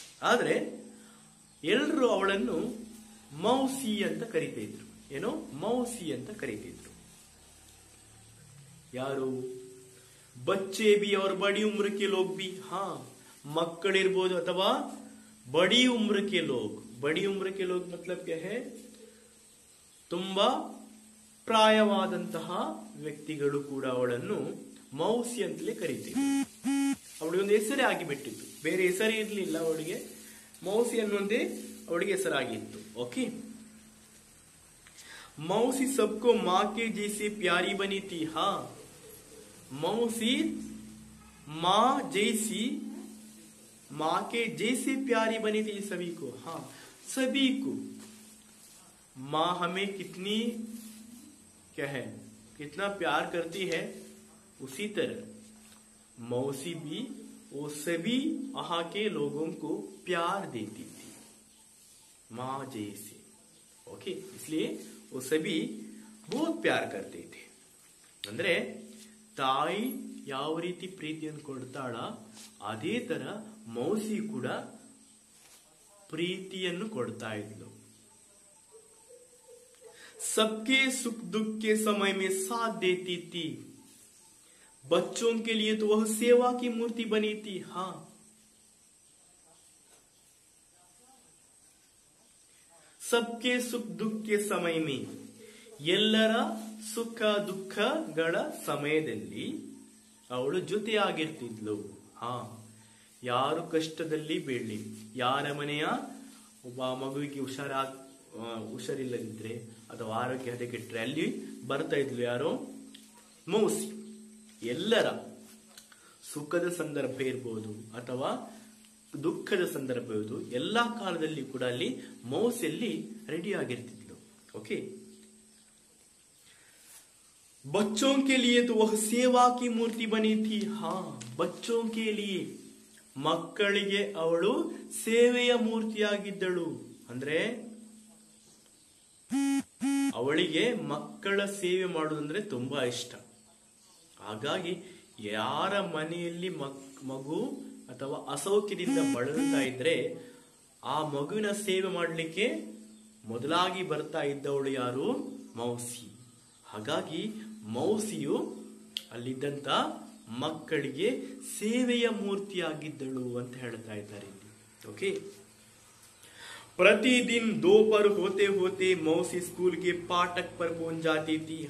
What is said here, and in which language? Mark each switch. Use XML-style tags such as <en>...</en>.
<kn>ಆದ್ರೆ ಎಲ್ಲರೂ ಅವಳನ್ನು ಮೌಸಿ ಅಂತ ಕರೀತಿದ್ರು. ಏನೋ ಮೌಸಿ ಅಂತ ಕರೀತಿದ್ರು.</kn> <hi>ಯಾರು, ಬಚ್ಚೆ ಬಿ और बड़ी उम्र के लोग भी.</hi> <kn>ಹಾ, ಮಕ್ಕಳಿರ್ಬೋದು ಅಥವಾ</kn> <hi>बड़ी उम्र के लोग. बड़ी उम्र के लोग मतलब क्या है,</hi> <kn>ತುಂಬಾ ಪ್ರಾಯವಾದಂತಹ ವ್ಯಕ್ತಿಗಳು ಕೂಡ ಅವಳನ್ನು ಮೌಸಿ ಅಂತಲೇ ಕರೀತಿದ್ರು. ಅವಳಿಗೆ ಒಂದು ಹೆಸರೇ ಆಗಿಬಿಟ್ಟಿತ್ತು, ಬೇರೆ ಹೆಸರೇ ಇರಲಿಲ್ಲ ಅವಳಿಗೆ. ಮೌಸಿ ಅನ್ನುವಂತೆ ಅವಳಿಗೆ ಹೆಸರಾಗಿತ್ತು. ಓಕೆ.</kn> <hi>मौसी सबको मां के जैसे प्यारी बनी थी. हाँ, मौसी मां जैसी, मां के जैसे प्यारी बनी थी सभी को. हाँ, सभी को मां हमें कितनी क्या है, कितना प्यार करती है, उसी तरह मौसी भी वो सभी वहां के लोगों को प्यार देती थी, मां जैसे. ओके, इसलिए वो सभी बहुत प्यार करते थे.</hi> <kn>ಅಂದ್ರೆ ತಾಯಿ ಯಾವ ರೀತಿ ಪ್ರೀತಿಯನ್ನು ಕೊಡ್ತಾಳ, ಅದೇ ತರ ಮೌಸಿ ಕೂಡ ಪ್ರೀತಿಯನ್ನು ಕೊಡ್ತಾ ಇದ್ಲು.</kn> <hi>सबके सुख दुख के समय में साथ देती थी. बच्चों के लिए तो वह सेवा की मूर्ति बनी थी. हाँ, सबके सुख दुख के समय में,</hi> <kn>ಎಲ್ಲರ ಸುಖ ದುಃಖಗಳ ಸಮಯದಲ್ಲಿ ಅವಳು ಜೊತೆಯಾಗಿರ್ತಿದ್ಲು. ಹಾ, ಯಾರು ಕಷ್ಟದಲ್ಲಿ ಬೀಳಲಿ, ಯಾರ ಮನೆಯ ಒಬ್ಬ ಮಗುವಿಗೆ ಹುಷಾರಿಲ್ಲದಿದ್ರೆ ಅಥವಾ ಆರೋಗ್ಯ ಹದಗೆಟ್ಟರೆ ಅಲ್ಲಿ ಬರ್ತಾ ಇದ್ಲು ಯಾರೋ, ಮೌಸಿ. ಎಲ್ಲರ ಸುಖದ ಸಂದರ್ಭ ಇರ್ಬೋದು ಅಥವಾ ದುಃಖದ ಸಂದರ್ಭ ಇರ್ಬೋದು, ಎಲ್ಲಾ ಕಾಲದಲ್ಲಿ ಕೂಡ ಅಲ್ಲಿ ಮೌಸಿಯಲ್ಲಿ ರೆಡಿ ಆಗಿರ್ತಿದ್ಲು. ಓಕೆ.</kn> <hi>बच्चों के लिए तो वह सेवा की मूर्ति बनी थी. हाँ, बच्चों के लिए,</hi> <kn>ಮಕ್ಕಳಿಗೆ ಅವಳು ಸೇವೆಯ ಮೂರ್ತಿಯಾಗಿದ್ದಳು. ಅಂದ್ರೆ ಅವಳಿಗೆ ಮಕ್ಕಳ ಸೇವೆ ಮಾಡುವುದಂದ್ರೆ ತುಂಬಾ ಇಷ್ಟ. ಹಾಗಾಗಿ ಯಾರ ಮನೆಯಲ್ಲಿ ಮಗು ಅಥವಾ ಅಸೌಖ್ಯದಿಂದ ಬಳಲ್ತಾ ಇದ್ರೆ ಆ ಮಗುವಿನ ಸೇವೆ ಮಾಡಲಿಕ್ಕೆ ಮೊದಲಾಗಿ ಬರ್ತಾ ಇದ್ದವಳು ಯಾರು, ಮೌಸಿ. ಹಾಗಾಗಿ ಮೌಸಿಯು ಅಲ್ಲಿದ್ದಂತ ಮಕ್ಕಳಿಗೆ ಸೇವೆಯ ಮೂರ್ತಿಯಾಗಿದ್ದಳು ಅಂತ ಹೇಳ್ತಾ ಇದ್ದಾರೆ ಇಲ್ಲಿ. ಓಕೆ.</kn> <hi>प्रतिदिन दोपहर होते होते मौसी स्कूल के फाटक पर पहुंच जाती थी.</hi>